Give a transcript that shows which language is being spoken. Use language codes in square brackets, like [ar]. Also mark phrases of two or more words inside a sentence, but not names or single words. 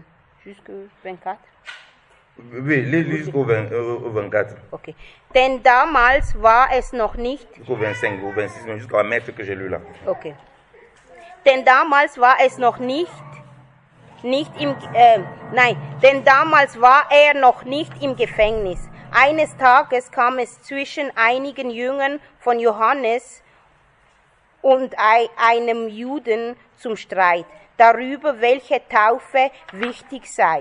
[fr] Jusqu'au 24? Oui, lis jusqu'au 24. Okay. [de] Denn damals war es noch nicht. [fr] Jusqu'au 25 ou 26, mais jusqu'à mettre que j'ai lu là. Okay. [de] Denn damals war es noch nicht denn damals war er noch nicht im Gefängnis. Eines Tages kam es zwischen einigen Jüngern von Johannes und einem Juden zum Streit darüber, welche Taufe wichtig sei.